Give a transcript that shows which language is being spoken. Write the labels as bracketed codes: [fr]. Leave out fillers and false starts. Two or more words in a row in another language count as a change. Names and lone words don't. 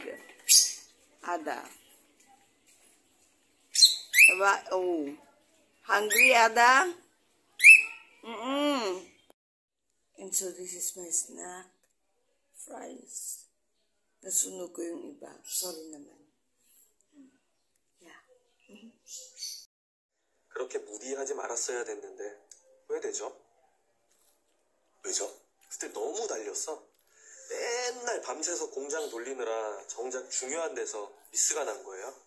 [tl] Ada. Diba? Oh. [en] Hungry, Ada? And so, this is my snack. Fries. [tl] Nasunog ko yung iba. Sorry naman. [en] Yeah. [ko] 그렇게 무리하지 말았어야 됐는데 왜 되죠? 왜죠? 그때 너무 달렸어. 맨날 밤새서 공장 돌리느라 정작 중요한 데서 미스가 난 거예요.